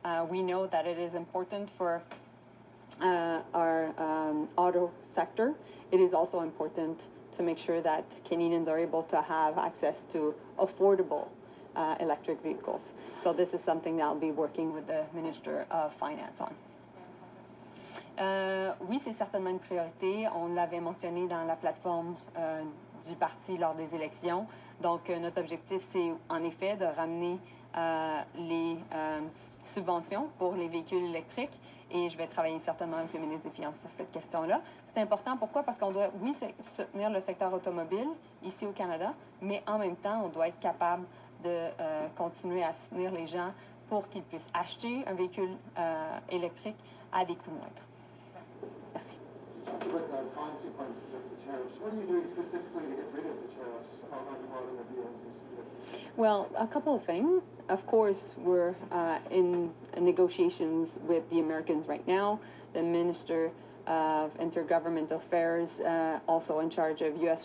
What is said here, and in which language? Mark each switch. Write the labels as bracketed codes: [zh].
[en] We know that it is important for our auto sector. It is also important to make sure that Canadians are able to have access to affordable electric vehicles. So this is something that I'll be working with the Minister of Finance on. [fr] Oui, c'est certainement une priorité. On l'avait mentionné dans la plateforme du parti lors des élections. Donc, notre objectif, c'est en effet de ramener les subventions pour les véhicules électriques. Et je vais travailler certainement avec le ministre des Finances sur cette question-là. C'est important, pourquoi? Parce qu'on doit, oui, soutenir le secteur automobile ici au Canada, mais en même temps, on doit être capable de continuer à soutenir les gens pour qu'ils puissent acheter un véhicule électrique à des coûts moindres. Merci. [en] With the consequences of the tariffs, what are you doing specifically to get rid of the tariffs on automobiles and steel? Well, a couple of things. Of course, we're in negotiations with the Americans right now. The Minister of Intergovernmental Affairs, also in charge of U.S.